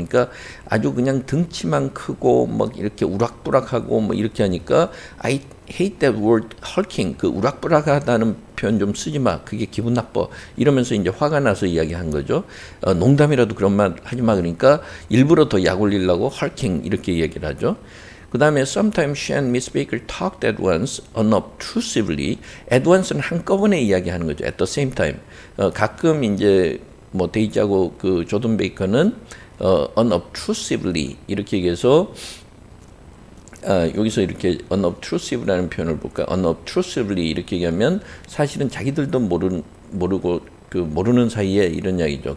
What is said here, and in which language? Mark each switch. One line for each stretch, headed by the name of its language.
Korean: 그러니까 아주 그냥 등치만 크고 막 이렇게 우락부락하고 뭐 이렇게 하니까
English: I hate that word hulking
Korean: 그 우락부락하다는 표현 좀 쓰지 마. 그게 기분 나빠. 이러면서 이제 화가 나서 이야기한 거죠. 농담이라도 그런 말 하지 마. 그러니까 일부러 더 약 올리려고 hulking 이렇게 얘기를 하죠.
English: 그 다음에 sometimes she and Miss Baker talked at once, unobtrusively.
Korean: at once는 한꺼번에 이야기하는 거죠.
English: at the same time.
Korean: 가끔 이제 뭐 데이지하고 그 조던 베이커는 unobtrusively 이렇게 얘기해서 여기서 이렇게 unobtrusive라는 표현을 볼까요? unobtrusively 이렇게 얘기하면 사실은 자기들도 모르고 그 모르는 사이에 이런 이야기죠.